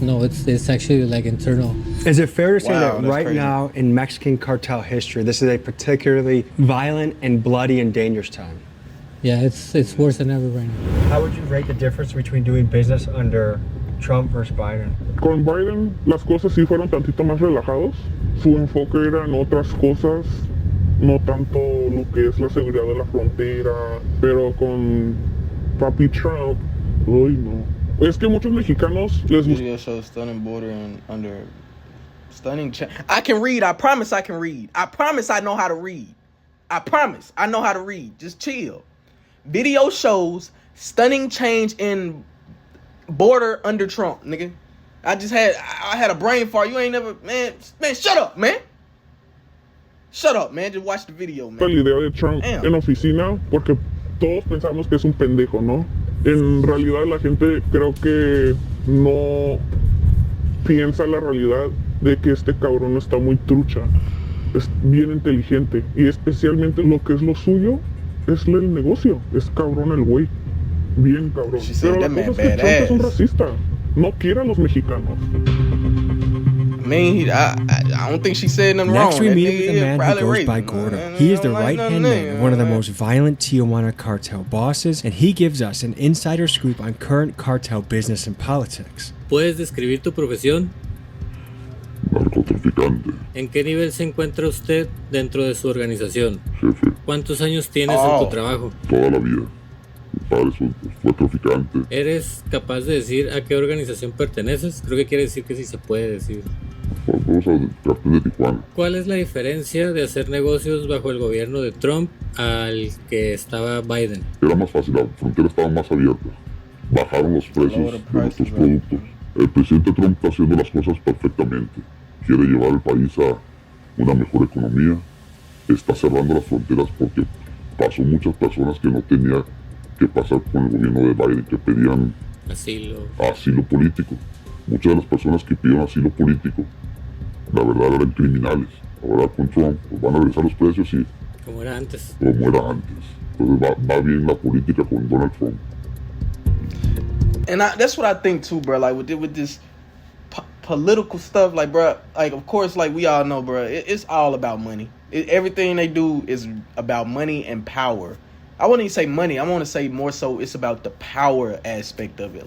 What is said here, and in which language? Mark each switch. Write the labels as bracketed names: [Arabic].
[English] No, it's actually like internal. Is it fair to say that right crazy. now in Mexican cartel history, this is a particularly violent and bloody and dangerous time? Yeah, it's worse than ever right now. How would you rate the difference between doing business under Trump versus Biden? [Spanish] Con Biden las cosas sí fueron tantito más relajados. Su enfoque era en otras cosas, no tanto lo que es la seguridad de la frontera. Pero con Papi Trump, uy no. Es que muchos mexicanos les gusta. [English] Video shows stunning border and under stunning. I can read. I promise I can read. I promise I know how to read. I promise I know how to read. Just chill. Video shows stunning change in border under Trump, nigga. I had a brain fart. You ain't never, man, shut up, man. Shut up, man. Just watch the video, man. [Spanish] La idea de Trump en oficina, porque todos pensamos que es un pendejo, ¿no? En realidad la gente creo que no piensa la realidad de que este cabrón está muy trucha. Es bien inteligente y especialmente lo que es lo suyo es el negocio. Es cabrón el güey. Bien cabrón. Pero la cosa es que Trump es un racista. No quiere a los mexicanos. [English] I mean, I don't think she said nothing wrong. Next we meet with a man who goes by Gordo. He is the right-hand man of one of the most violent Tijuana cartel bosses, and he gives us an insider scoop on current cartel business and politics. [Spanish] ¿Puedes describir tu profesión? Narcotraficante. ¿En qué nivel se encuentra usted dentro de su organización? Jefe. ¿Cuántos años tienes en tu trabajo? Toda la vida. Mi padre fue traficante. ¿Eres capaz de decir a qué organización perteneces? Creo que quiere decir que sí se puede decir. Vamos al cartel de Tijuana. ¿Cuál es la diferencia de hacer negocios bajo el gobierno de Trump al que estaba Biden? Era más fácil, la frontera estaba más abierta. Bajaron los precios de nuestros productos. El presidente Trump está haciendo las cosas perfectamente. Quiere llevar el país a una mejor economía. Está cerrando las fronteras porque pasó muchas personas que no tenían que pasar con el gobierno de Biden, que pedían asilo político. Muchas de las personas que pidieron asilo político, la verdad eran criminales. Ahora con Trump pues van a regresar los precios y como era antes. Entonces va bien la política con Donald Trump. [English] And that's what I think too, bro. Like with this political stuff, like, bro, like, of course, like we all know, bro, it's all about money. Everything they do is about money and power. I wouldn't even say money. I want to say more so it's about the power aspect of it.